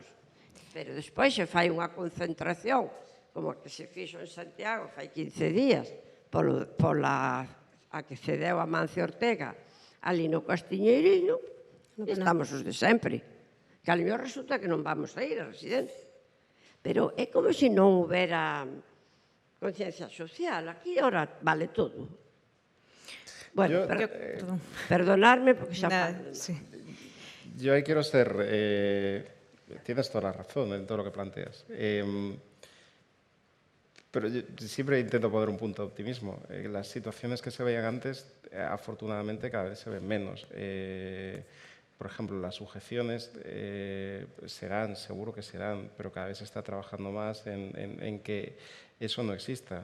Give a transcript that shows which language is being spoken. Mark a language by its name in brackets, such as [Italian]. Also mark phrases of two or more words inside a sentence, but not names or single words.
[Galician] Pero despois se fai unha concentración, como a que se fixo en Santiago fai 15 días, pola a que cedeu a Mancio Ortega, ali no Castiñeiriño, estamos os de sempre. Que a mellor resulta que non vamos a ir a residencia. Pero é como se non houbera conciencia social. [Spanish] Aquí ahora vale todo. Bueno, perdonadme porque xa Nada, [Galician] falo. [Spanish] sí. Yo ahí quiero ser... tienes toda la razón en todo lo que planteas. Pero yo siempre intento poner un punto de optimismo. Las situaciones que se veían antes, afortunadamente, cada vez se ven menos. Por ejemplo, las sujeciones serán, seguro que serán, pero cada vez se está trabajando más en que eso no exista.